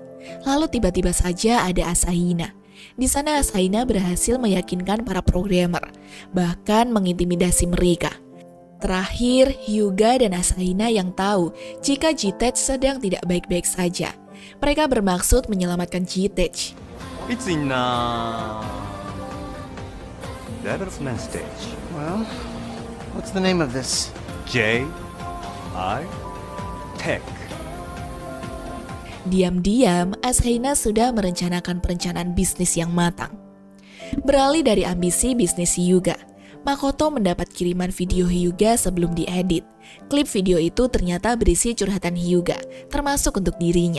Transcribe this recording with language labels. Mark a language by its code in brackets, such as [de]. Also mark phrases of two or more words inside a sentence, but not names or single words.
[id] Lalu tiba-tiba saja ada Asahina. Di sana Asahina berhasil meyakinkan para programmer, bahkan mengintimidasi mereka. Terakhir, Hyuga dan Asahina yang tahu jika Jitech sedang tidak baik-baik saja. Mereka bermaksud menyelamatkan Jitech. [en] いつにな That's main stage. Well, what's the name of this? J I Tech. [id] Diam-diam, Asahina sudah merencanakan perencanaan bisnis yang matang. Beralih dari ambisi bisnis Hyuga, Makoto mendapat kiriman video Hyuga sebelum diedit. Klip video itu ternyata berisi curhatan Hyuga, termasuk untuk dirinya.